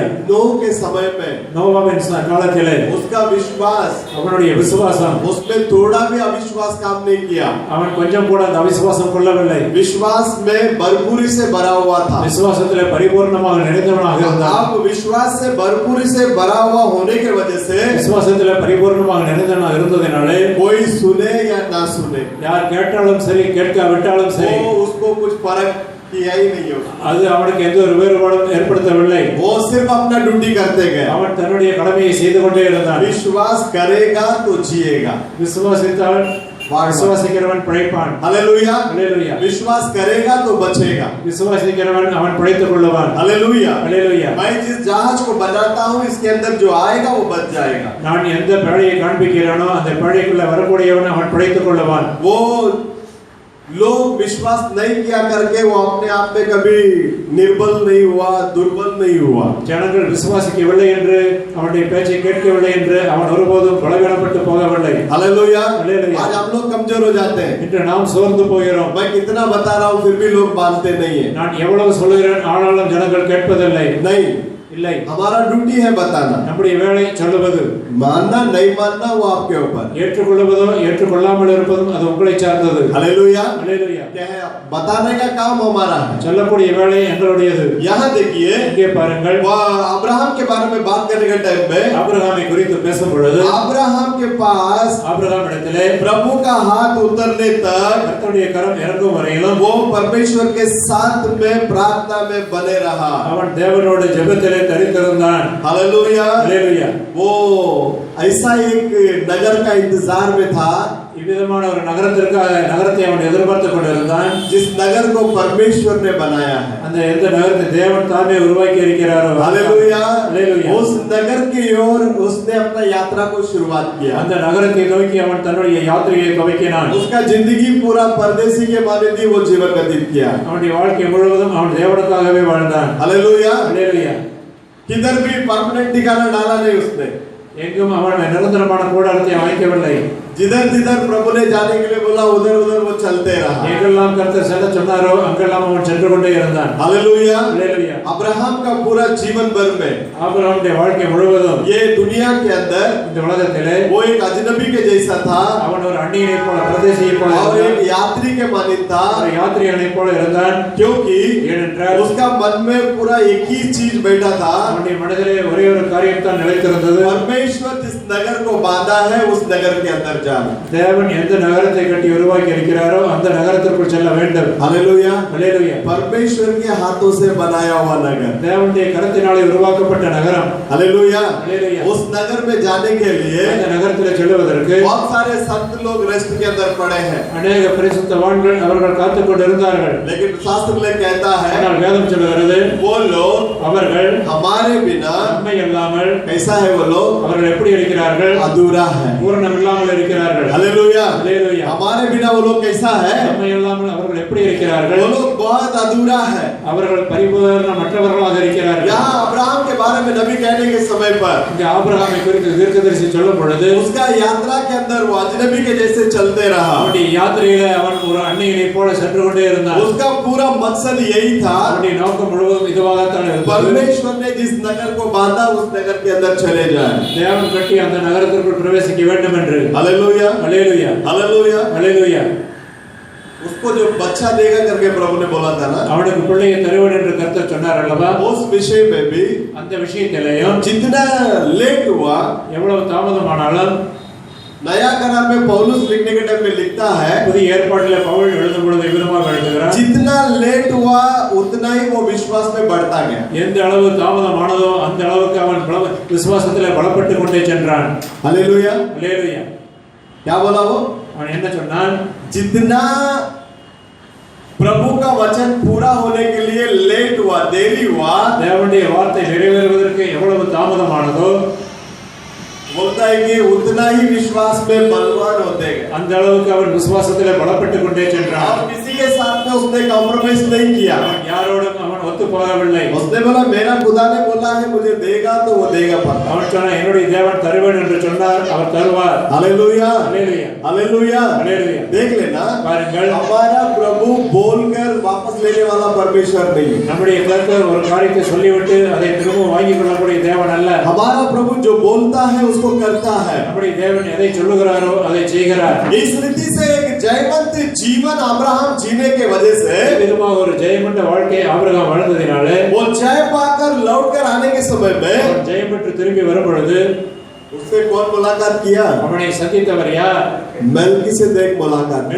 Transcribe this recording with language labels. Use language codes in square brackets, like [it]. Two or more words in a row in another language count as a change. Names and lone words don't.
[hi] नूह के समय में [ta] நோவாவின் காலத்திலே [hi] उसका विश्वास, [ta] அவனுடைய விசுவாசம், [hi] उसमें थोड़ा भी अविश्वास काम नहीं किया। [ta] அவன் கொஞ்சம் கூட அந்த அவிசுவாசம் கொள்ளவில்லை। [hi] विश्वास में भरपूरी से भरा हुआ था। [ta] விசுவாசத்திலே பரிபூர்ணமாக நிறைந்தவனாக இருந்தான்। [hi] आप विश्वास से भरपूरी से भरा हुआ होने की वजह से [ta] விசுவாசத்திலே பரிபூர்ணமாக நிறைந்தவனாக இருந்ததினாலே [hi] कोई सुने या ना सुने, [ta] யார் கேட்டாலும் சரி கேட்காவிட்டாலும் சரி [hi] वो उसको कुछ फर्क किया ही नहीं हो। [ta] அது அவனுக்கு எந்த ஒரு வேறுபாடும் ஏற்படுத்தவில்லை। [hi] वो सिर्फ अपना ड्यूटी करते गए। [ta] அவன் தன்னுடைய கடமையை செய்து கொண்டே இருந்தான்। [hi] विश्वास करेगा तो जिएगा। [ta] விசுவாசித்தால் விசுவாசிக்கிறவன் பிழைப்பான். [hi] हालेलुया, [ta] ஹல்லேலூயா. [hi] विश्वास करेगा तो बचेगा. [ta] விசுவாசிக்கிறவன் அவன் பிழைத்துக் கொள்ளுவான். [hi] हालेलुया, [ta] ஹல்லேலூயா. [hi] मैं जिस जहाज को बनाता हूँ इसके अंदर जो आएगा वो बच जाएगा. [ta] நான் எந்த பழையை காண்பிக்கிறேனோ அந்த பழைக்குள்ள வரக்கூடியவன் அவன் பிழைத்துக் கொள்ளுவான். [hi] वो लोग विश्वास नहीं किया करके वो अपने आप में कभी निर्बल नहीं हुआ, दुर्बल नहीं हुआ. [ta] ஜனங்கள் விசுவாசிக்கவில்லை என்று அவனுடைய பேச்சை கேட்கவில்லை என்று அவன் ஒருபோதும் பலவீனப்பட்டு போகவில்லை. [hi] हालेलुया, [ta] हालेलुया. [hi] आज हम लोग कमजोर हो जाते हैं. [ta] இன்று நாம் சோர்ந்து போகிறோம். [hi] मैं कितना बता रहा हूँ फिर भी लोग मानते नहीं है. [ta] நான் எவ்வளவு சொல்லுகிறேன் ஆனாலும் ஜனங்கள் கேட்பதில்லை. [hi] नहीं, [ta] இல்லை. [hi] हमारा ड्यूटी है बताना. [ta] நம்முடைய வேலை சொல்லுவது. [hi] मानना नहीं मानना वो आपके ऊपर. [ta] ஏற்றுக்கொள்வதோ ஏற்றுக்கொள்ளாமல் இருப்பதும் அது உங்களை சார்ந்தது. [hi] हालेलुया, [ta] ஹல்லேலூயா. [hi] क्या है बताने का काम हमारा है. [ta] சொல்லக்கூடிய வேலை எங்களுடையது. [hi] यहाँ देखिए, [ta] இங்கே பாருங்கள், [hi] वो अब्राहम के बारे में बात करने के टाइम में [ta] ஆபிரகாமை குறித்து பேசும் பொழுது [hi] अब्राहम के पास [ta] ஆபிரகாம் இடத்திலே [hi] प्रभु का हाथ उतरने तक [ta] கர்த்தருடைய கரம் இறங்கும் வரையிலும் [hi] वो परमेश्वर के साथ में प्रार्थना में बने रहा. [ta] அவன் தேவனோடு ஜெபத்திலே தரித்திருந்தான். [hi] हालेलुया, [ta] ஹல்லேலூயா. [hi] वो ऐसा एक नगर का इंतजार में था [ta] இவ்விதமான ஒரு நகரத்தை அவன் எதிர்பார்த்து கொண்டிருந்தான். [hi] जिस नगर को परमेश्वर ने बनाया है. [ta] அந்த எந்த நகரத்தை தேவன் தாமே உருவாக்கி இருக்கிறாரோ [hi] हालेलुया, [ta] हालेलुया. [hi] उस नगर की ओर उसने अपना यात्रा को शुरुआत किया. [ta] அந்த நகரத்தை நோக்கி அவன் தன்னுடைய யாத்திரையை துவக்கினான். [hi] उसका जिंदगी पूरा परदेसी के मानंदी वो जीवन व्यतीत किया. [ta] அவனுடைய வாழ்க்கை முழுவதும் அவன் தேவனுக்காகவே வாழ்ந்தான். [hi] हालेलुया, [ta] ஹல்லேலூயா. [hi] किधर भी परमानेंट ठिकाना डाला नहीं उसने. [ta] எங்கும் அவன் நிரந்தரமான கூடாரத்தை அமைக்கவில்லை. [hi] जिधर जिधर प्रभु ने जाने के लिए बोला उधर उधर वो चलते रहा. [ta] எங்கெல்லாம் கர்த்தர் செல்ல சொன்னாரோ அங்கெல்லாம் அவன் சென்று கொண்டே இருந்தான். [hi] हालेलुया, [ta] ஹல்லேலூயா. [hi] अब्राहम का पूरा जीवन भर में [ta] ஆபிரகாமுடைய வாழ்க்கை முழுவதும் [hi] ये दुनिया के अंदर [ta] இந்த உலகத்திலே [hi] वो एक अजनबी के जैसा था [ta] அவன் ஒரு அந்நியனைப் போல பிரதேசியைப் போல [hi] और [ta] இருந்தான். [hi] एक यात्री के मानित था, [ta] ஒரு யாத்ரீகனைப் போல இருந்தான். [hi] क्योंकि [ta] ஏனென்றால் [hi] उसका मन में पूरा एक ही चीज बैठा था. [ta] அவனுடைய மனதிலே ஒரே ஒரு காரியம் தான் நிலைத்திருந்தது. [hi] परमेश्वर जिस नगर को बांधा है उस नगर के अंदर जाना. [ta] தேவன் எந்த நகரத்தை கட்டி உருவாக்கி இருக்கிறாரோ அந்த நகரத்திற்குள் செல்ல வேண்டும். [hi] हालेलुया, [ta] ஹல்லேலூயா. [hi] परमेश्वर के हाथों से बनाया हुआ नगर. [ta] தேவனுடைய கரத்தினாலே உருவாக்கப்பட்ட நகரம். [hi] हालेलुया, [ta] हालेलुया. [hi] उस नगर में जाने के लिए [ta] அந்த நகரத்திலே செல்வதற்கு [hi] बहुत सारे संत लोग रेस्ट के अंदर पड़े हैं. [ta] அநேக பரிசுத்தவான்கள் அவர்கள் காத்துக் கொண்டிருந்தார்கள். [hi] लेकिन शास्त्र में कहता है [ta] ஆனால் வேதம் சொல்லுகிறது [hi] वो लोग [ta] அவர்கள் [hi] हमारे बिना [ta] நம்மை அல்லாமல் [hi] कैसा है, वो लोग [ta] அவர்கள் எப்படி இருக்கிறார்கள்? [hi] अधूरा है. [ta] பூரணம் இல்லாமல் இருக்கிறார்கள். [hi] हालेलुया, [ta] ஹல்லேலூயா. [hi] हमारे बिना वो लोग कैसा है, [ta] நம்மை அல்லாமல் அவர்கள் எப்படி இருக்கிறார்கள்? [hi] वो लोग बहुत अधूरा है. [ta] அவர்கள் பரிபூரணமற்றவர்களாக இருக்கிறார்கள். [hi] यहाँ अब्राहम के बारे में नबी कहने के समय पर [ta] இங்கே ஆபிரகாமை குறித்து தீர்க்கதரிசி சொல்லும் பொழுது [hi] उसका यात्रा के अंदर वो अजनबी के जैसे चलते रहा. [ta] அவனுடைய யாத்திரையிலே அவன் ஒரு அந்நியனைப் போல சென்று கொண்டே இருந்தான். [hi] उसका पूरा मकसद यही था, [ta] அவனுடைய நோக்கம் முழுவதும் இதுவாகத்தான் இருந்தது. [hi] परमेश्वर ने जिस नगर को बांधा उस नगर के अंदर चले जाए. [ta] தேவன் கட்டி அந்த நகரத்திற்குள் பிரவேசிக்க வேண்டும் என்று. [hi] हालेलुया, [ta] ஹல்லேலூயா. [hi] हालेलुया. [ta] ஹல்லேலூயா. [hi] उसको जो बच्चा देगा करके प्रभु ने बोला था ना, [ta] அவனுக்கு பிள்ளையை தருவேன் என்று கர்த்தர் சொன்னார் அல்லவா? [hi] उस विषय में भी [ta] அந்த விஷயத்திலேயும் [hi] जितना लेट हुआ, [ta] எவ்வளவு தாமதமானாலும் [hi] नया करार में पौलुस लिखने के टाइम में लिखता है [ta] புதிய ஏற்பாட்டிலே பவுல் எழுதும் பொழுது விதமாக எழுதுகிறார், [hi] जितना लेट हुआ उतना ही वो विश्वास में बढ़ता गया. [ta] எந்த அளவு தாமதமானதோ அந்த அளவுக்கு அவன் விசுவாசத்திலே பலப்பட்டு கொண்டே சென்றான். [hi] हालेलुया, [ta] ஹல்லேலூயா. [hi] क्या बोला वो, [ta] அவன் என்ன சொன்னான்? [hi] जितना प्रभु का वचन पूरा होने के लिए लेट हुआ, देरी हुआ, [ta] தேவனுடைய வார்த்தை நிறைவேறுவதற்கு எவ்வளவு தாமதமானதோ [hi] बोलता है कि उतना ही विश्वास में बलवान होते गए. [ta] அந்த அளவுக்கு அவன் விசுவாசத்திலே பலப்பட்டு கொண்டே சென்றான். [hi] और किसी के साथ में उसने कॉम्प्रोमाइज नहीं किया. [ta] அவன் யாரோடும் அவன் ஒத்து போகவில்லை. [hi] उसने बोला मेरा खुदा ने बोला है मुझे देगा तो वो देगा पक्का. [ta] அவன் சொன்னான் என்னுடைய தேவன் தருவேன் என்று சொன்னார், அவர் தருவார். [hi] हालेलुया, [ta] ஹல்லேலூயா. [hi] हालेलुया. [ta] ஹல்லேலூயா. [hi] देख लेना, [ta] பாருங்கள், [hi] हमारा प्रभु बोलकर वापस लेने वाला परमेश्वर नहीं है. [ta] நம்முடைய கர்த்தர் ஒரு காரியத்தை சொல்லிவிட்டு அதை திரும்ப வாங்கிக் கொள்ளக்கூடிய தேவன் அல்ல. [hi] हमारा प्रभु जो बोलता है उसको करता है. [ta] நம்முடைய தேவன் எதை சொல்லுகிறாரோ அதை செய்கிறார். [hi] इस रीति से एक जयवंत जीवन अब्राहम जीने के वजह से [ta] விதமாக ஒரு ஜெயமண்ட வாழ்க்கை ஆபிரகாம் வாழ்ந்ததினாலே [hi] वो जय पाकर लौटकर आने के समय में [ta] அவன் ஜெயம் பெற்று திரும்பி வரும் பொழுது [hi] उससे कौन मुलाकात किया, [ta] அவனை சந்தித்தவர் யார்? [hi] मेल्किसेदेक मुलाकात किया.